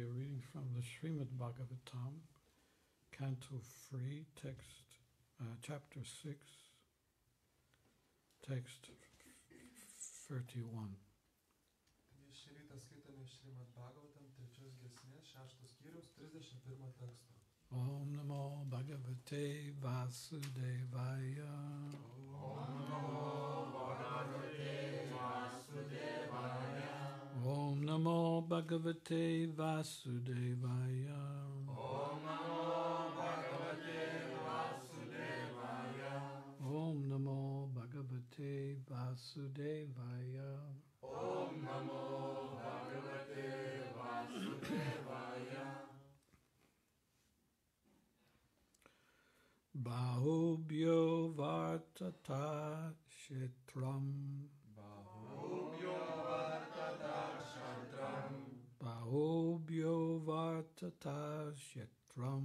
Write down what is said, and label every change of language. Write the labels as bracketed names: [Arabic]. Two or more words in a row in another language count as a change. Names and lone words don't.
[English] are reading from the Srimad Bhagavatam, Canto 3, chapter 6, text 31. [Lithuanian] Šį rytą skaitome Srimad Bhagavatam 3 giesmės 6 skyriaus 31 teksto. [Sanskrit] ॐ नमो भगवते वासुदेवाय. ॐ नमो भगवते वासुदेवाय. ॐ नमो भगवते वासुदेवाय. ॐ नमो भगवते वासुदेवाय. ॐ नमो भगवते वासुदेवाय. ॐ नमो भगवते वासुदेवाय. Bahubhyo Vartata Shetram. Bahubhyo Vartata Shetram. Bahubhyo Vartata Shetram